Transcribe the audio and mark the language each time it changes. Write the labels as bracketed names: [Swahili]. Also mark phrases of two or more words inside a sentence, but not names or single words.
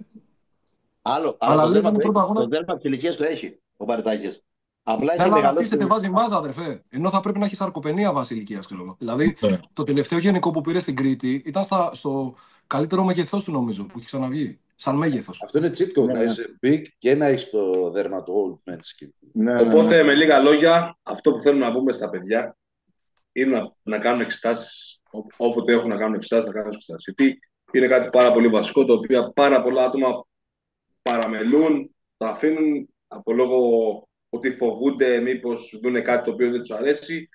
[Greek] Αλλά το δέρμα της ηλικίας το έχει ο Παριτάκης. Απλά έχει αναπτύσσεται, βάζει μάζα, αδερφέ. Ενώ θα πρέπει να έχει σαρκοπενία βάση ηλικίας, ξέρω εγώ. Δηλαδή, το τελευταίο γενικό που πήρε στην Κρήτη ήταν στο καλύτερο μεγεθός του, νομίζω, που έχει ξαναβγεί. Σαν μέγεθος. Αυτό είναι [English] cheat code, [Greek] να είσαι big και να έχει το δέρμα του [English] old man skin. [Greek] Οπότε, με λίγα λόγια, αυτό που θέλουμε να πούμε στα παιδιά είναι να κάνουν εξετάσεις. Όποτε έχουν να κάνουν εξετάσεις, να κάνουν εξετάσεις. Γιατί είναι κάτι πάρα πολύ βασικό, το οποίο πάρα πολλά άτομα παραμελούν, τα αφήνουν από λόγω ότι φοβούνται μήπως δουν κάτι το οποίο δεν τους αρέσει.